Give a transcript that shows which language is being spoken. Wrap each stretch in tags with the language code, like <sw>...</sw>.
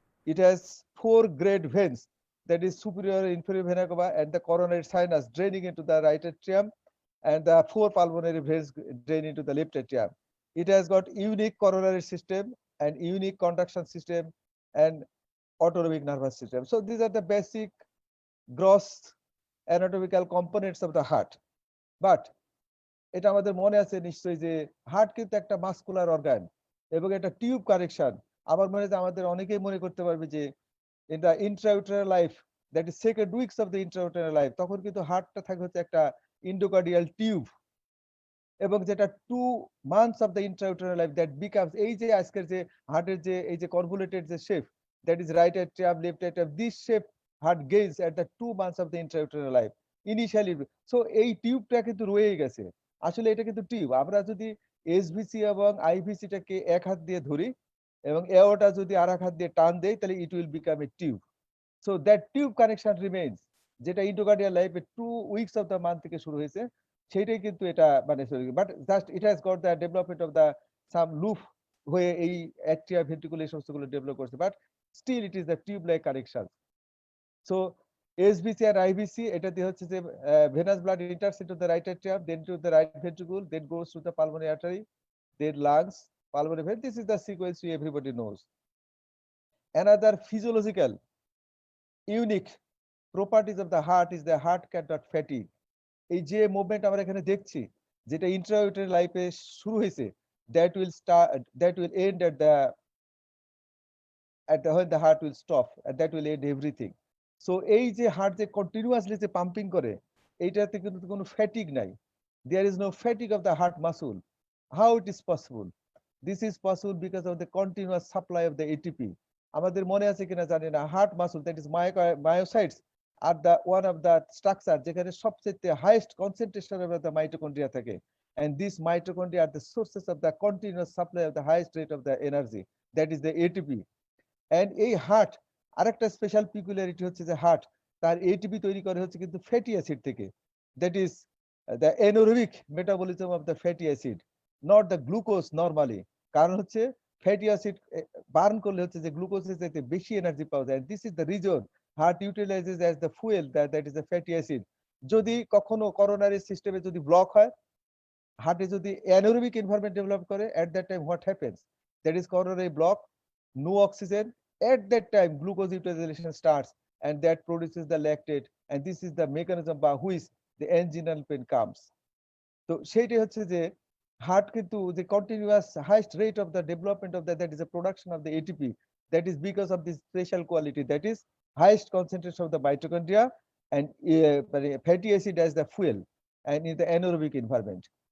<en>It has four great veins, that is superior and inferior vena cava and the coronary sinus draining into the right atrium, and the four pulmonary veins drain into the left atrium. It has got unique coronary system and unique conduction system and autonomic nervous system. So these are the basic gross anatomical components of the heart.</en> <bn>But এটা আমাদের মনে আছে নিশ্চয়ই যে heart কিন্তু একটা muscular organ এবং একটা টিউব কানেকশন। আমার মনে হয় আমাদের অনেকেই মনে করতে পারবে যে</bn> <en>in the intrauterine life, that is second weeks of the intrauterine life,</en> <bn>তখন কিন্তু হার্টটা থাকে হচ্ছে একটা ইন্ডোকার্ডিয়াল টিউব, এবং যেটা</bn> <en>2 months of the intrauterine life that becomes</en> <bn>এই যে আজকের যে হার্টের যে এই যে কনভলিউটেড যে shape,</bn> <en>that is right atrium left atrium, this shape heart gains at the 2 months of the intrauterine life initially.</en> <bn>So এই টিউবটা কিন্তু রয়ে গেছে, আসলে এটা কিন্তু টিউব। আমরা যদি এসভিসি এবং আইভিসিটাকে এক হাত দিয়ে ধরি এবং এওটা যদি আরেক হাত দিয়ে টান দেই তাহলে</bn> <en>it will become a tube. So that tube connection remains,</en> <bn>যেটা ইন্ডোকার্ডিয়াল লাইফে</bn> <en>2 weeks of the month</en> <bn>থেকে শুরু হয়েছে সেটাই কিন্তু এটা মানে</bn> <en>but just it has got the development of the some loop</en> <bn>হয়ে এই অ্যাট্রিয়া ভেন্ট্রিকুল এই সমস্তগুলো ডেভেলপ করছে,</bn> <en>But still it is the tube like connection. So SBC R IVC</en> <bn>এটা দিয়ে হচ্ছে যে</bn> <en>Venous blood enters into the right atrium, then to the right ventricle, then goes to the pulmonary artery, then lungs, pulmonary vein. This is the sequence everybody knows. Another physiological unique properties of the heart is the heart cannot fatigue.</en> <bn>এই যে movement আমরা এখানে দেখছি যেটা ইন্ট্রাউটেরাইন লাইফে শুরু হয়েছে,</bn> <en>that will end at the when the heart will stop, and that will end everything.</en> <bn>So এই যে হার্ট যে কন্টিনিউয়াসলি যে পাম্পিং করে এইটাতে কিন্তু কোনো ফ্যাটিগ নাই,</bn> <en>there is no fatigue of the heart muscle. How it is possible? This is possible because of the continuous supply of the ATP.</en> <bn>আমাদের মনে আছে কিনা জানি না,</bn> <en>heart muscle, that is myocytes are the one of the structure</en> <bn>যেখানে সবচেয়ে</bn> <en>highest concentration of the mitochondria থাকে, and these mitochondria are the sources of the continuous supply of the highest rate of the energy, that is the ATP.</en> <bn>And এই heart আরেকটা special পিকুলারিটি হচ্ছে যে heart তার ATP তৈরি করে হচ্ছে কিন্তু ফ্যাটি অ্যাসিড থেকে,</bn> <en>that is the anaerobic metabolism of the fatty acid, not the glucose normally.</en> <bn>কারণ হচ্ছে ফ্যাটি অ্যাসিড বার্ন করলে হচ্ছে যে গ্লুকোজের চাইতে বেশি এনার্জি পাওয়া যায়,</bn> <en>This is the reason heart utilises as the fuel that is the fatty acid.</en> <bn>যদি কখনো করোনারি সিস্টেমে যদি ব্লক হয়, হার্টে যদি অ্যানারোবিক এনভায়রনমেন্ট ডেভেলপ করে,</bn> <en>At that time what happens, that is coronary block, no oxygen, at that time glucose utilization starts and that produces the lactate, and this is the mechanism by which the anginal pain comes.</en> <bn>তো সেইটাই হচ্ছে যে heart কিন্তু যে</bn> <en>Continuous highest rate of the development of that is a production of the ATP, that is because of this special quality, that is highest concentration of the mitochondria and fatty acid as the fuel and in the anaerobic environment.</en>